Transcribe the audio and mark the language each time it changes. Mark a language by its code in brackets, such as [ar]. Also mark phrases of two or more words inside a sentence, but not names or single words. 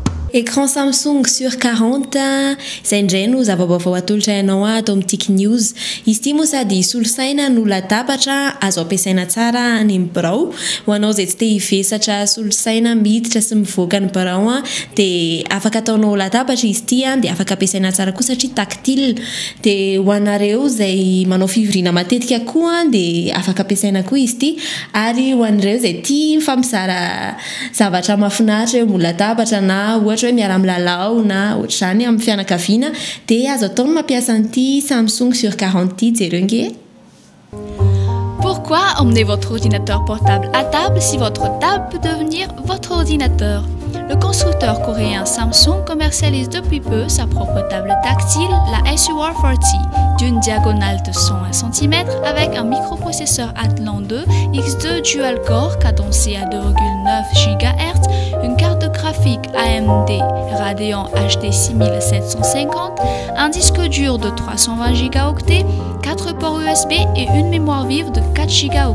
[mg] Écran Samsung sur 40 izay indray no zava-baovao atolotra ianao atao amin'ny Tik News. Izy ity moa sady solosaina no latabatra azo ampiasaina tsara any amin'ny birao. Ho anao izay tsy te hivesatra solosaina miditra sy mivoaka ny birao dia afaka ataonao latabatra izy ity dia afaka ampiasaina tsara koa satria tactile. Dia ho anareo izay manao fivoriana matetika koa dia afaka ampiasaina koa izy ity. Ary ho anareo izay tia mifampisara zavatra mahafinaritra eo amin'ny latabatra na ohatra hoe miara-milalao na ohatr'izany amin'ny fianakaviana dia azo atao mampiasa an'ity Samsung sur 40 jereo nge. [fr] Pourquoi emmener votre ordinateur portable à table si votre table peut devenir votre ordinateur? Le constructeur coréen Samsung commercialise depuis peu sa propre table tactile, la SUR40, d'une diagonale de 101 cm avec un microprocesseur Athlon 2 X2 dual-core cadencé à 2,9 GHz, une carte graphique AMD Radeon HD 6750, un disque dur de 320 Go, 4 ports USB et une mémoire vive de 4 Go.